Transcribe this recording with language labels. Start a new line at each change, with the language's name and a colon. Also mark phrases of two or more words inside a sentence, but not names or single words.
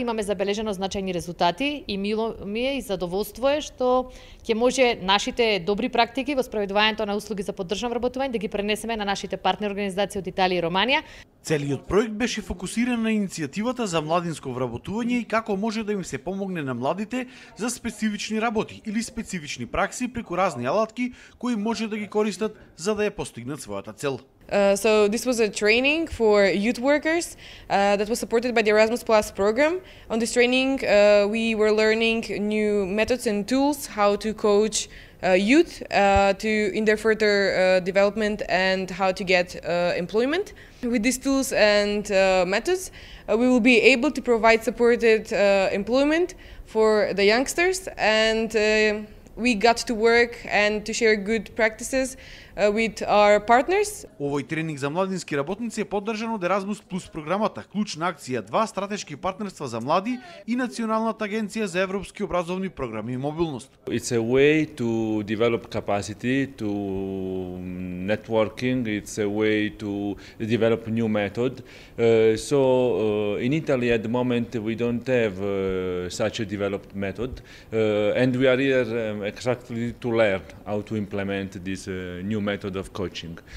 Macedonian: Имаме забележено значајни резултати и мило ми е и задоволство е што ќе може нашите добри практики во спроведувањето на услуги за поддржано вработување да ги пренесеме на нашите партнер организации од Италија и Романија. Целиот проект беше фокусиран на иницијативата за младинско вработување и како може да им се помогне на младите за специфични работи или специфични пракси преку разни алатки кои може да ги користат за да ја постигнат својата цел.
English: So this was a training for youth workers that was supported by the Erasmus Plus program. On this training, we were learning new methods and tools, how to coach youth in their further development and how to get employment. With these tools and methods, we will be able to provide supported employment for the youngsters, and we got to work and to share good practices with our partners.
Macedonian: Овој тренинг за младински работници е поддржан од Erasmus Plus програмата, клучна акција 2 стратешки партнерства за млади и Националната агенција за европски образовни програми и мобилност.
English: It's a way to develop capacity, to networking, it's a way to develop new method. In Italy at the moment we don't have such a developed method and we are here exactly to learn how to implement this new method of coaching.